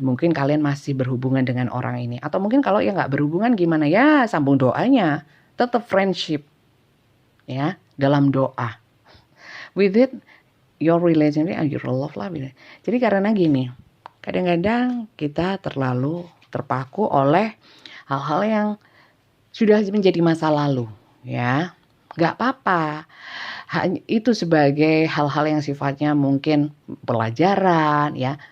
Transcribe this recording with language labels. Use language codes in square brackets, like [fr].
[id] Mungkin kalian masih berhubungan dengan orang ini, atau mungkin kalau ya nggak berhubungan gimana ya, sambung doanya, tetap friendship ya dalam doa. [en] With it your relationship and your love life. [id] Jadi karena gini, kadang-kadang kita terlalu terpaku oleh hal-hal yang sudah menjadi masa lalu ya. Nggak apa-apa. Itu sebagai hal-hal yang sifatnya mungkin pelajaran ya.